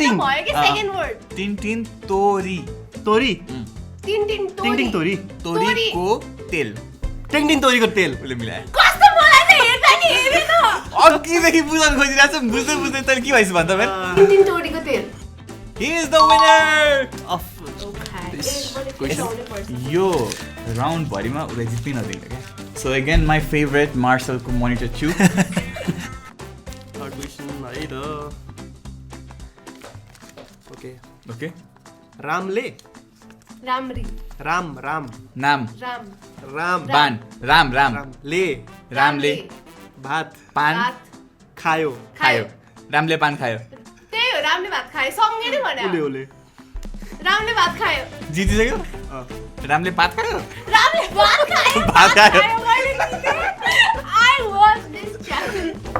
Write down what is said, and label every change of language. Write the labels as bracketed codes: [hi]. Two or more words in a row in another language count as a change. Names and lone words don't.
[ne] टिङ। भयो कि [en] second word [ne] तिन तिन तोरी तोरी टिन टिन टिङ टिङ तोरी तोरीको तेल टिङ टिङ तोरीको तेल उसले मिलायो कस्तो मलाई त हेर्दा नि हेरेन अघिदेखि बुझाउनु खोजिरहेको छु बुझ्दै बुझ्दै तैँले के भएछ भन्दा फेरि टिन टिन तोरीको तेल [en] He is the winner! [ne] अफ यो राउन्डभरिमा उसलाई जित्नै नदिन्छ क्या [en] so again my favourite [ne] मार्सलको मोनिटर छु [en] third question [ne] है त ओके ओके रामले राम्री राम राम नाम राम राम बान राम राम रामले रामले भात पान भात खायो खायो रामले पान खायो त्यही हो रामले भात खायो सँगै नै ओले भन्यो ओले रामले भात खायो जितिसक्यो रामले पात खायो रामले भात खायो भात खायो। [en] I was this challenge